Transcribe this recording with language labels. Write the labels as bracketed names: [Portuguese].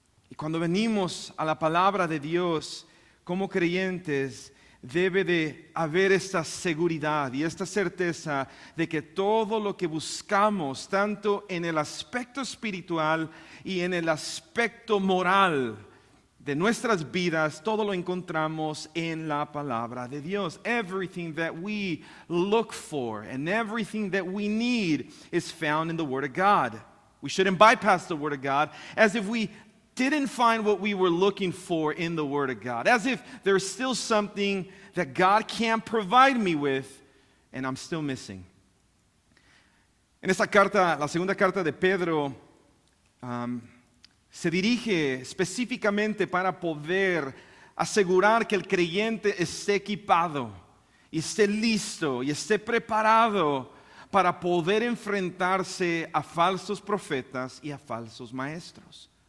[Spanish] Y cuando venimos a la palabra de Dios como creyentes, debe de haber esta seguridad y esta certeza de que todo lo que buscamos, tanto en el aspecto espiritual y en el aspecto moral de nuestras vidas, todo lo encontramos en la palabra de Dios. [English] Everything that we look for and everything that we need is found in the Word of God. We shouldn't bypass the Word of God as if we didn't find what we were looking for in the Word of God, as if there's still something that God can't provide me with and I'm still missing. [Spanish] En esta carta, la segunda carta de Pedro, se dirige específicamente para poder asegurar que el creyente esté equipado y esté listo y esté preparado para poder enfrentarse a falsos profetas y a falsos maestros.